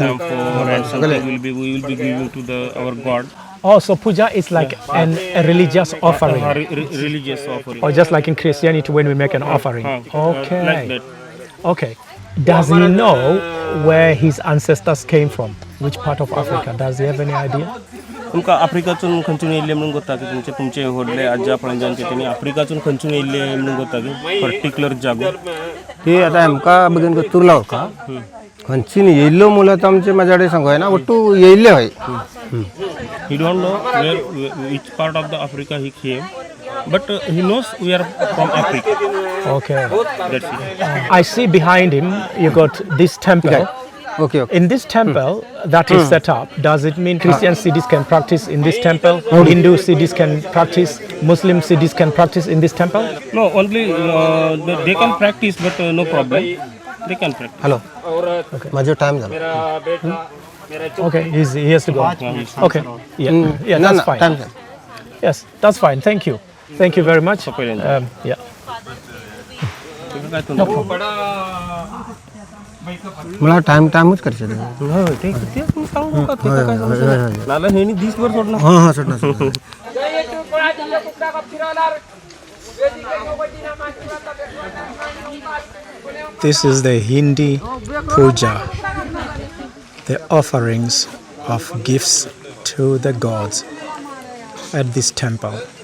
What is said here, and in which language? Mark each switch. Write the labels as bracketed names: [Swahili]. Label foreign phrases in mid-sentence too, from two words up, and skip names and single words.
[English] camphor and something we will be giving to our god. Oh, so puja is like a religious offering. Religious offering. Or just like in Christianity when we make an offering. Okay. Like that. Okay. Does he know where his ancestors came from? Which part of Africa? Does he have any idea? [Konkani] तुमकां आफ्रिकाचून खंयसून येयल्ले म्हणून गोता की तुमचे व्हडले आज्या पणज्यांचे तेणी आफ्रिकाचून खंयसून येयल्ले म्हणून गोता की पर्टिक्युलर जागो ते आतां आमकां बेगीन तुरला वरका खंयच्यान येयल्लो म्हणल्यार आमचे म्हाज्या कडेन सांगूं येना वट्टू येयल्ले हय [English] he don't know which part of the Africa he came but he knows we are from Africa. Okay. That's it. I see behind him you got this temple. Okay okay In this temple that is set up, does it mean Christian cities can practice in this temple? Hindu cities can practice? Muslim cities can practice in this temple? No, only they can practice but no problem. They can practice. [Konkani] हॅलो म्हाजो टायम जालो [English] Okay, he has to go. Okay, yeah, [Konkani] ना [English] that's [Konkani] ना [English] fine. [Konkani] टायम जालो [English] Yes, that's fine. Thank you. Thank you very much. Yeah. No [Konkani] म्हळ्यार टायमूच करचें ते सांगू का ते काय नाला हेनी 20 वर्ष सोडणार हां हां सोडना सोडना [English] This is the Hindi puja, the offerings of gifts to the gods at this temple.